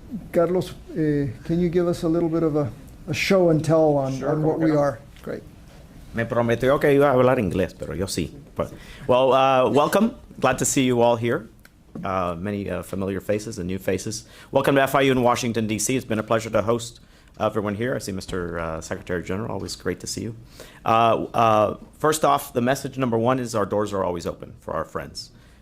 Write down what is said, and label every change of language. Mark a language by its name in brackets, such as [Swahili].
[English] Carlos, can you give us a little bit of a show and tell on what we are? Great. [Spanish] Me prometió que iba a hablar inglés, pero yo sí. [English] Well, welcome. Glad to see you all here. Many familiar faces and new faces. Welcome to FIU in Washington, D.C. It's been a pleasure to host everyone here. I see Mr. Secretary General. Always great to see you. First off, the message number one is our doors are always open for our friends.